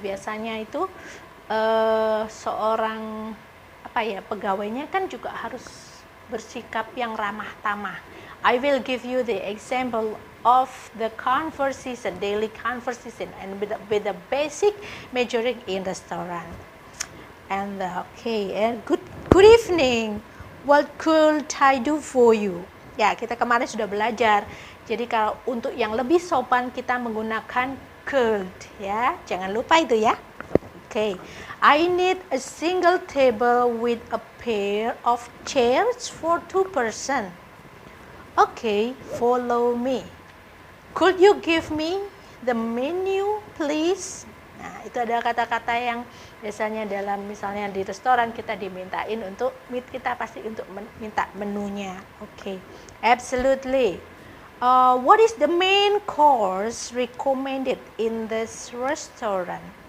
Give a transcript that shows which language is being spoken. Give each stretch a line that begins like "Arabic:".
Indonesian: Biasanya itu seorang pegawainya kan juga harus bersikap yang ramah tamah.
English: I will give you the example of the conversation, daily conversation, and with the basic measuring in restaurant. And and good evening. What could I do for you?
Indonesian: Ya, kita kemarin sudah belajar. Jadi kalau untuk yang lebih sopan kita menggunakan could ya. Jangan lupa itu ya. Oke.
English: I need a single table with a pair of chairs for 2 person. Okay, follow me. Could you give me the menu, please?
Indonesian: Nah, itu adalah kata-kata yang biasanya dalam misalnya di restoran kita dimintain untuk kita pasti untuk minta menunya.
English: Okay, absolutely. What is the main course recommended in this restaurant?